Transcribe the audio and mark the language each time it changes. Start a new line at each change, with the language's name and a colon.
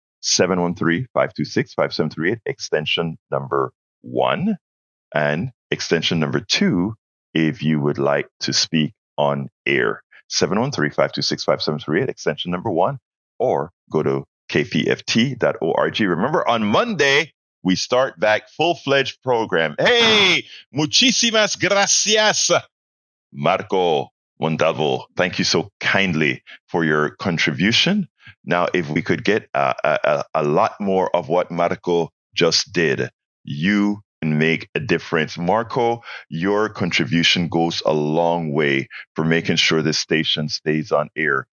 English: 713-526-5738, extension number 1, and extension number 2 if you would like to speak on air. 713-526-5738, extension number 1, or go to kpft.org. Remember, on Monday, we start back full-fledged program.
Spanish: Hey, muchísimas gracias, Marco Montalvo.
English: Thank you so kindly for your contribution. Now, if we could get a lot more of what Marco just did, you can make a difference. Marco, your contribution goes a long way for making sure this station stays on air.